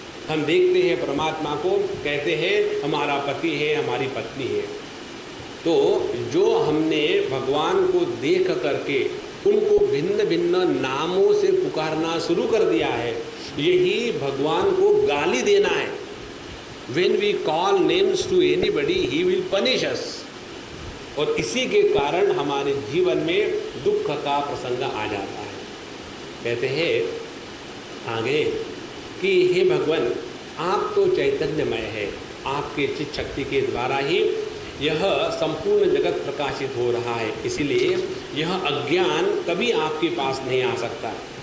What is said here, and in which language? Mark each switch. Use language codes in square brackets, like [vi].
[hi] हम देखते हैं परमात्मा को, कहते हैं हमारा पति है, हमारी पत्नी है। तो जो हमने भगवान को देख करके उनको भिन्न भिन्न नामों से पुकारना शुरू कर दिया है, यही भगवान को गाली देना है। [en] When we call names to anybody, he will punish us। [hi] और इसी के कारण हमारे जीवन में दुख का प्रसंग आ जाता है। कहते हैं आगे कि हे भगवान, आप तो चैतन्यमय है, आपके चित्त शक्ति के द्वारा ही यह संपूर्ण जगत प्रकाशित हो रहा है, इसीलिए यह अज्ञान कभी आपके पास नहीं आ सकता।